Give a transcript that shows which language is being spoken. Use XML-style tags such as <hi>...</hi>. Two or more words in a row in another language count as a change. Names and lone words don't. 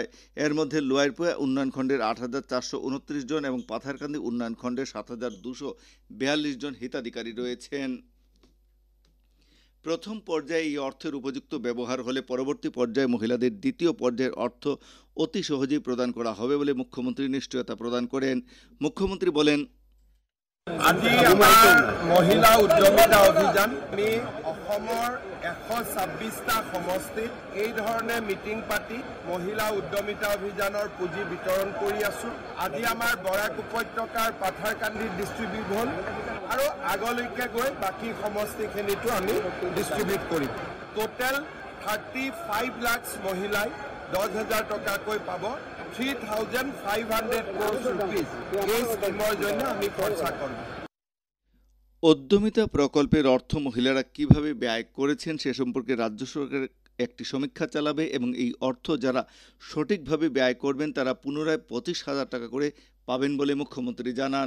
<bn>এর মধ্যে লোয়ারপুয়া উন্নয়ন খণ্ডের 8,429 জন এবং পাথারকান্দি উন্নয়ন খণ্ডের 7,242 জন হিতাধিকারী রয়েছেন। প্রথম পর্যায়ে এই অর্থের উপযুক্ত ব্যবহার হলে পরবর্তী পর্যায়ে মহিলাদের দ্বিতীয় পর্যায়ের অর্থ অতি সহজেই প্রদান করা হবে বলে মুখ্যমন্ত্রী নিশ্চয়তা প্রদান করেন। মুখ্যমন্ত্রী বলেন,</bn> <as>আজি আমাৰ মহিলা উদ্যমিতা অভিযান আমি অসমৰ 126টা সমষ্টিত এই ধৰণে মিটিং পাতি মহিলা উদ্যমিতা অভিযানৰ পুঁজি বিতৰণ কৰি আছো। আজি আমাৰ বৰাক উপত্যকাৰ পাথাৰকান্দি ডিষ্ট্ৰিবিউট হ'ল আৰু আগলৈকে গৈ বাকী সমষ্টিখিনিতো আমি ডিষ্ট্ৰিবিউট কৰিম। টোটেল 35 লাখ মহিলাই 10,000 টকাকৈ পাব।</as> <bn>3,500</bn> <en>crores rupees</en> <bn>এই স্কিমৰ জন্য আমি খরচা করব। উদ্যমিতা প্রকল্পের অর্থ মহিলারা কিভাবে ব্যয় করেছেন সে সম্পর্কে রাজ্য সরকার একটি সমীক্ষা চালাবে এবং এই অর্থ যারা সঠিকভাবে ব্যয় করবেন তারা পুনরায় 25,000 টাকা করে পাবেন বলে মুখ্যমন্ত্রী জানান।</bn>